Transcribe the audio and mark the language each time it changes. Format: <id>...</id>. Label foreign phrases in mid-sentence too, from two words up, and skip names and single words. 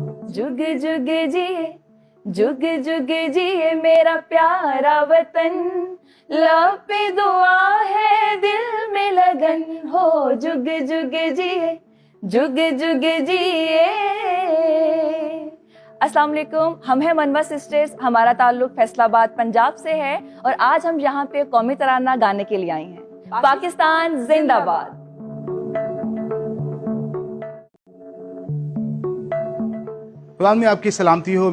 <ur>جگ جگ جیے، جگ جگ جیے میرا پیارا وطن، لب پہ دعا ہے دل میں لگن ہو. جگ جگ جیے، جگ جگ جیے. السلام علیکم، ہم ہیں منوا سسٹرز. ہمارا تعلق فیصل آباد پنجاب سے ہے اور آج ہم یہاں پہ قومی ترانہ گانے کے لیے آئی ہیں. پاکستان زندہ باد. خدا میں آپ کی سلامتی ہو.</ur>